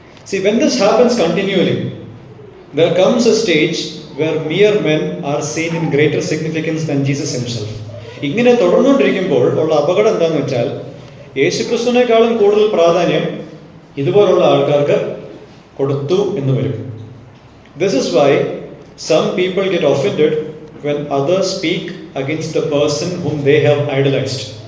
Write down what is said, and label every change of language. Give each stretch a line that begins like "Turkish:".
English: See, when this happens continually, there comes a stage where mere men are seen in greater significance than Jesus himself.
Malayalam: ഇങ്ങനെ തുടർന്നുകൊണ്ടിരിക്കുമ്പോൾ ഉള്ള അപകടം എന്താണെന്ന് വെച്ചാൽ, യേശുക്രിസ്തുവിനേക്കാളും കൂടുതൽ പ്രാധാന്യം ഇതുപോലുള്ള ആൾക്കാർക്ക് കൊടുത്തു എന്ന് വരും.
English: This is why some people get offended when others speak against the person whom they have idolized.